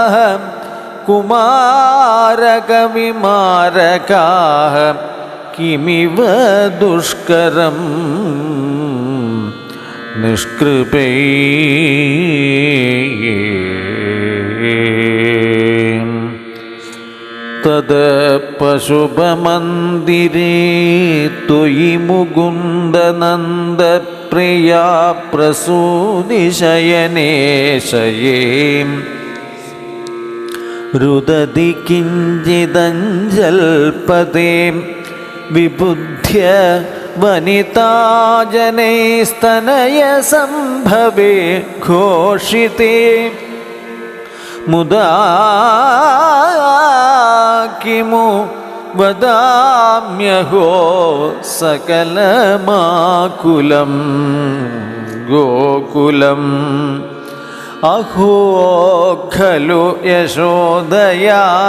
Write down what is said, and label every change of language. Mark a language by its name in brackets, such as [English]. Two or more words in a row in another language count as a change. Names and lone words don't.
[Sanskrit] കുമാരകവിമാരകാഃ കിമിവ ദുഷ്കരം നിഷ്കൃപൈ തദ പശുപമന്ദിരേ ത്വയി മുകുന്ദനന്ദപ്രിയാ പ്രസൂതിശയനേ ശയേ രുദതി കിഞ്ചിദഞ്ജൽപതേ വിബുദ്ധ്യ वनिताजनैस्तनयसम्भवे घोषिते मुदा किमु वदाम्यहो सकलमाकुलं गोकुलम् अहो खलु यशोदया